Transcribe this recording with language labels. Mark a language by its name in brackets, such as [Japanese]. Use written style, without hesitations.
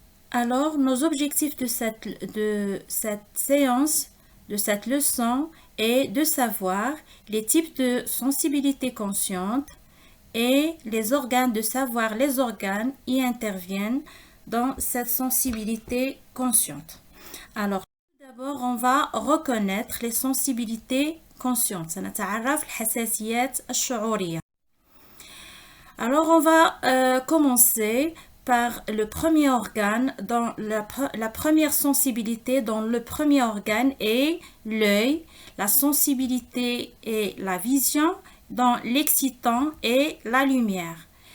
[French] Alors, nos objectifs de cette séance, de cette leçon, est de savoir les types de sensibilité consciente et les organes, de savoir les organes y interviennent dans cette sensibilité consciente. Alors, tout d'abord, on va reconnaître les sensibilités conscientes. [Arabic] سنتعرف الحساسيات الشعورية. [French] Alors, on va commencer par le premier organe. Dans la première sensibilité dans le premier organe est l'œil, la sensibilité et la vision, dans l'excitant et la lumière.